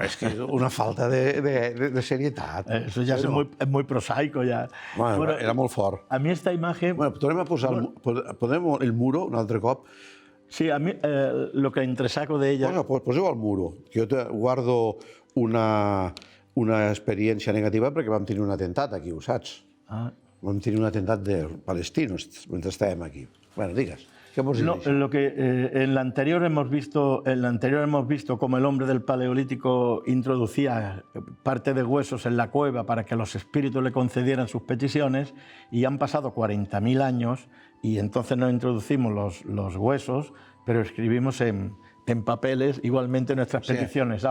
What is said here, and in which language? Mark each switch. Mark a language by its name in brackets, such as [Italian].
[Catalan] És que és una falta de serietat. [Spanish] Eso ya es muy prosaico ya. [Catalan] Bueno, era molt fort. [Spanish] A mí esta imagen... [Catalan] Bueno, tornem a posar el muro un altre cop. [Spanish] Sí, a mí lo que entresaco de ella... [Catalan] Poseu el muro, que jo guardo una experiència negativa perquè vam tenir un atemptat aquí, ho saps? Vam tenir un atemptat de palestinos mentre estàvem aquí. Bueno, digues, què vols dir? [Spanish] Lo que en la anterior hemos visto cómo el hombre del Paleolítico introducía parte de huesos en la cueva para que los espíritus le concedieran sus peticiones, y han pasado 40.000 años y entonces no introducimos los huesos, pero escribimos en papeles igualmente nuestras peticiones.